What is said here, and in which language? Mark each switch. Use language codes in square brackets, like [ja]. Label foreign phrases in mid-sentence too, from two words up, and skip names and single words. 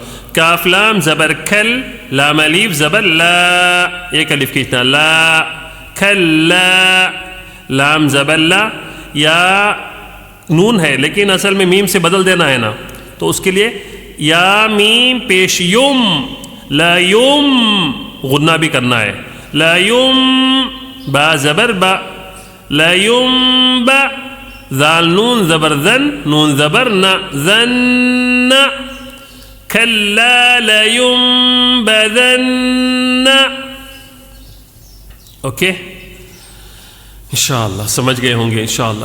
[ur] کاف لام زبر کھل، لام الف زبر لا، ایک الف کھینچنا، لا کھلا، لام زبر لا، یا نون ہے لیکن اصل میں میم سے بدل دینا ہے نا، تو اس کے لیے یا میم پیش یم، لا یم، غنہ بھی کرنا ہے، لا یم، با زبر با، لا یم با، ذال نون زبر ذن، نون زبر نا، ذن، [ar] کلا لینبذن، [ur] اوکے؟ انشاءاللہ سمجھ گئے ہوں گے انشاءاللہ۔